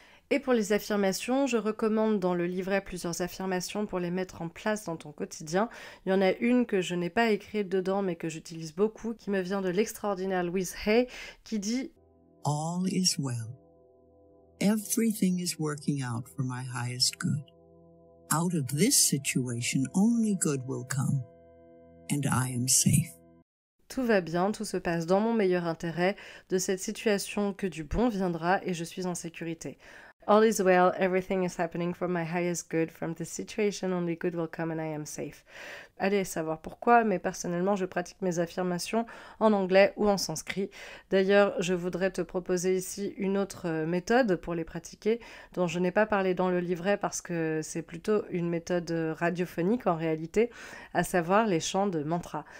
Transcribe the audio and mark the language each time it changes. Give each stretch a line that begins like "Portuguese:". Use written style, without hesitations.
French: Et pour les affirmations, je recommande dans le livret plusieurs affirmations pour les mettre en place dans ton quotidien. Il y en a une que je n'ai pas écrite dedans mais que j'utilise beaucoup, qui me vient de l'extraordinaire Louise Hay, qui dit «
English: All is well. Everything is working out for my highest good. Out of this situation, only good will come. And I am safe.
French: » Tout va bien, tout se passe dans mon meilleur intérêt. De cette situation, que du bon viendra et je suis en sécurité.
English: All is well, everything is happening for my highest good. From this situation, only good will come and I am safe.
French: Allez savoir pourquoi, mais personnellement, je pratique mes affirmations en anglais ou en sanskrit. D'ailleurs, je voudrais te proposer ici une autre méthode pour les pratiquer, dont je n'ai pas parlé dans le livret parce que c'est plutôt une méthode radiophonique en réalité, à savoir les chants de mantras.